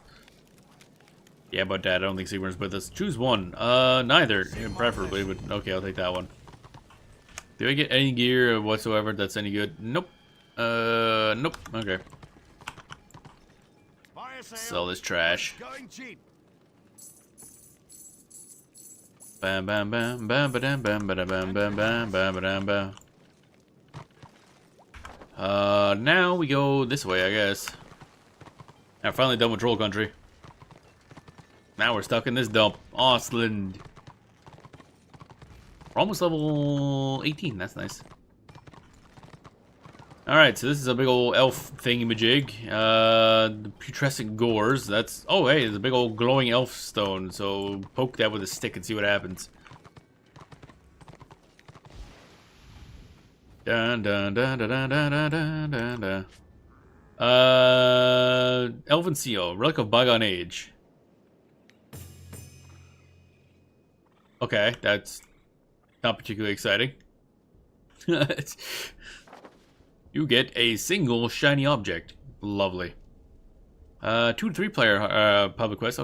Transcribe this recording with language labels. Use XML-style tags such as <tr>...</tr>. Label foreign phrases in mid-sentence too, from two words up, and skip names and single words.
<en>Yeah, but Dad, I don't think Sigmar is with us. Choose one. Neither, preferably, but okay, I'll take that one. Do I get any gear whatsoever that's any good? Nope. Nope. Okay. Sell this trash. Going cheap. Bam bam bam bam ba dam bam ba da bam bam bam bam ba dam bam. Now we go this way, I guess. Now finally done with Troll Country. Now we're stuck in this dump. Osland. We're almost level 18, that's nice. Alright, so this is a big old elf thingy-majig. The putrescent gores, that's... Oh, hey, there's a big old glowing elf stone, so poke that with a stick and see what happens. Dun dun dun dun dun dun dun dun dun. Elven Seal, Relic of Bygone Age. Okay, that's not particularly exciting. You get a single shiny object. Lovely. 2 to 3 player public quest.</en>